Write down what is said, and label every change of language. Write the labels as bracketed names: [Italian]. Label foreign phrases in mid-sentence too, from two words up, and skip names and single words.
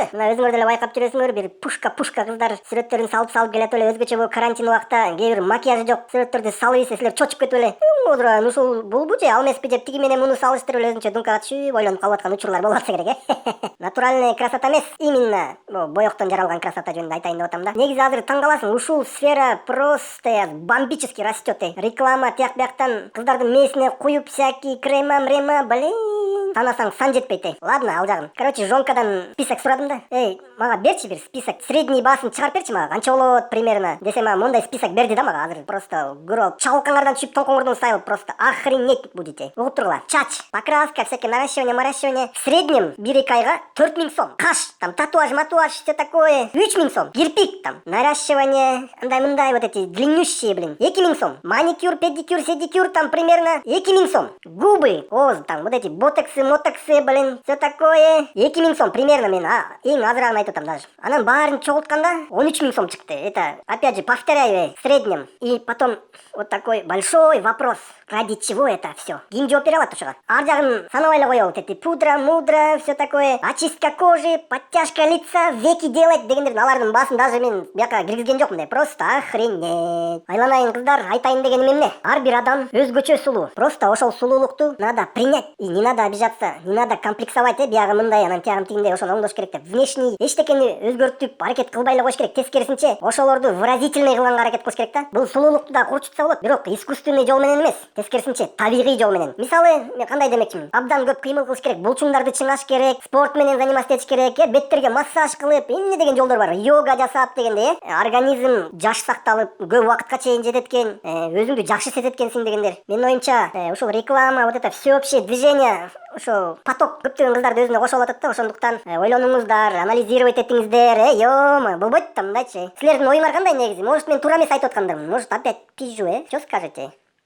[Kyrgyz] Мына өзүңөр деле байкап жүрөсүңөр, бир пушка кыздар сүрөттөрүн салып келет эле, өзгөчө бул карантин убакта кээ бир макияжы жок сүрөттөрдү салып ийсе силер чочуп кетип эле. Одуран ушул булбу же ал эмеспи деп тиги менен муну салыштырып эле өзүнчө думкага түшүп ойлонуп калып аткан учурлар болуп атса керек [Russian] Натуральная красота [Kyrgyz] эмес, именно боектон жаралган красота жөнүндө айтайын деп атам да. Негизи азыр таң каласың, ушул [Russian] сфера просто бомбически растет. [Kyrgyz] Реклама тияк бияктан кыздардын мээсине куюп [Russian] всякий крема, блин, [Kyrgyz] санасаң сан жетпейт. Ладно, ал жагын. Короче, жомкадан список сурадым да. Мага берчи бир список, средний баасын чыгарып берчи мага. Канча болот примерно? Десе мага мондай список берди да мага азыр. Просто көрүп алып, чалкаңардан түшүп тоңкоңордон сайылып [Russian] просто охренеть будете. [Kyrgyz] Угуп тургула. Чач, [Russian] покраска, всякие наращивание. В среднем 1-2 айга 4000 сом. [Kyrgyz] Каш, [Russian] там татуаж, все такое. 3000 сом. Кирпик там, наращивание, андай-мындай вот эти длиннющие, 2000 сом. Маникюр, педикюр, седикюр там примерно 2000 сом. Губы, там вот эти ботоксы, все такое. [Kyrgyz] 2000 сом примерно мен эң азырагын айтып атам даже. Анан баарын чогултканда 13000 сом чыкты. [Russian] Это, опять же, повторяю, в среднем. И потом вот такой большой вопрос. Ради чего это все? [Kyrgyz] Ким жооп бере алат ушуга? Ар жагын санабай эле коелу. [Russian] Вот эти пудра, все такое. Очистка кожи, подтяжка лица, веки делать [Kyrgyz] дегендердин алардын баасын даже мен бияка киргизген жокмун. [Russian] Просто охренеть. [Kyrgyz] Айланайын кыздар, айтайын дегеним эмне? Ар бир адам өзгөчө сулуу. Просто ошол сулуулукту [Russian] надо принять. И не надо обижаться, не надо комплексовать, [Kyrgyz] биягы мындай, анан тиягы тигиндей ошону оңдош керек деп. Внешний эчтекени өзгөртүп аракет кылбай эле коюш керек. Тескерисинче, ошолорду выразительный кылганга аракет кылыш керек да. Бул сулуулукту да курчутса болот, бирок искусственный жол менен эмес. Тескерисинче, табигый жол менен. Мисалы, мен кандай демекчимин? Абдан көп кыймыл кылыш керек, булчуңдарды чыңаш керек, спорт менен заниматься этиш керек, беттерге массаж кылып, эмне деген жолдор бар. Йога жасап дегендей, организм жаш сакталып, көп убакытка чейин жетет экен, өзүңдү жакшы сезет экенсиң дегендер. Менин оюмча, ушул реклама, [Russian] вот это всеобщее движение, [Kyrgyz] ошол поток көптөгөн кыздарды өзүнө кошуп атат да, ошондуктан ойлонуңуздар, анализировать этиңиздер, болбойт да мындайчы. Силердин оюңар кандай негизи? Может, мен туура эмес айтып аткандырмын? [Russian] Может, опять пизжу, Что скажете?